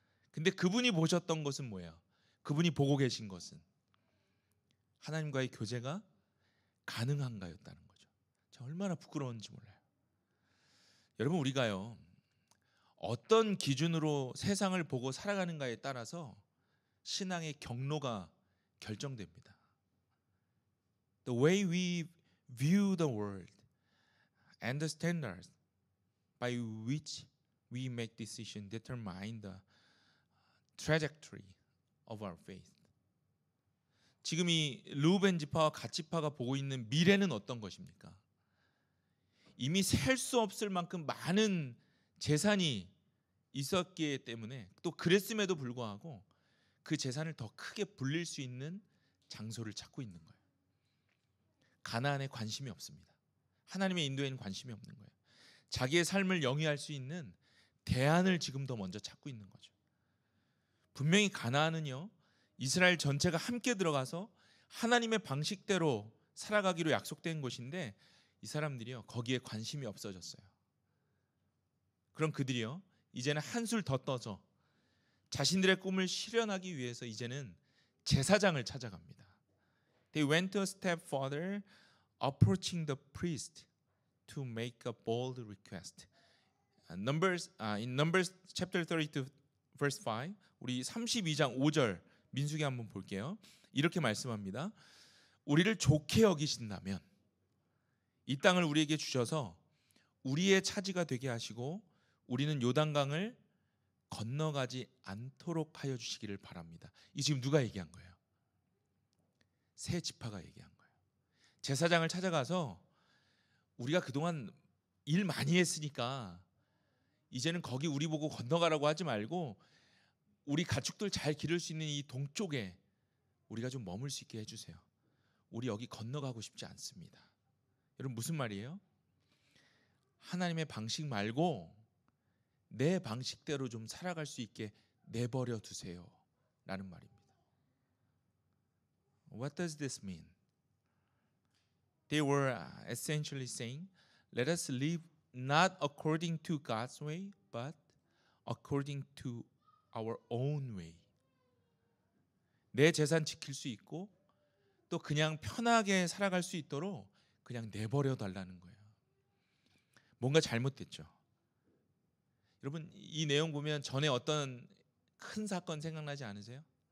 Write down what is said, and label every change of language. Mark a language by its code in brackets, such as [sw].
[ko] 근데 그분이 보셨던 것은 뭐예요? 그분이 보고 계신 것은 하나님과의 교제가 가능한가였다는 거죠. 얼마나 부끄러운지 몰라요. 여러분, 우리가요 어떤 기준으로 세상을 보고 살아가는가에 따라서 신앙의 경로가 결정됩니다. [en] The way we view the world and the standards by which we make decisions determine the trajectory of our faith. [ko] 지금 이 르우벤 지파와 갓 지파가 보고 있는 미래는 어떤 것입니까? 이미 셀 수 없을 만큼 많은 재산이 있었기 때문에, 또 그랬음에도 불구하고 그 재산을 더 크게 불릴 수 있는 장소를 찾고 있는 거예요. 가나안에 관심이 없습니다. 하나님의 인도에는 관심이 없는 거예요. 자기의 삶을 영위할 수 있는 대안을 지금 더 먼저 찾고 있는 거죠. 분명히 가나안은요 이스라엘 전체가 함께 들어가서 하나님의 방식대로 살아가기로 약속된 곳인데, 이 사람들이요 거기에 관심이 없어졌어요. 그럼 그들이요 이제는 한술 더 떠서 자신들의 꿈을 실현하기 위해서 이제는 제사장을 찾아갑니다. [en] They went a step further, approaching the priest to make a bold request. In Numbers chapter 32 verse 5, [ko] 우리 32장 5절 민수기 한번 볼게요. 이렇게 말씀합니다. 우리를 좋게 여기신다면 이 땅을 우리에게 주셔서 우리의 차지가 되게 하시고 우리는 요단강을 건너가지 않도록 하여 주시기를 바랍니다. 이 지금 누가 얘기한 거예요? 세 지파가 얘기한 거예요. 제사장을 찾아가서 우리가 그동안 일 많이 했으니까 이제는 거기 우리 보고 건너가라고 하지 말고 우리 가축들 잘 기를 수 있는 이 동쪽에 우리가 좀 머물 수 있게 해주세요. 우리 여기 건너가고 싶지 않습니다. 여러분, 무슨 말이에요? 하나님의 방식 말고 내 방식대로 좀 살아갈 수 있게 내버려 두세요 라는 말입니다. [en] What does this mean? They were essentially saying, let us live not according to God's way, but according to our own way. [ko] 내 재산 지킬 수 있고 또 그냥 편하게 살아갈 수 있도록 그냥 내버려 달라는 거예요. 뭔가 잘못됐죠. 여러분, 이 내용 보면 전에 어떤 큰 사건 생각나지 않으세요?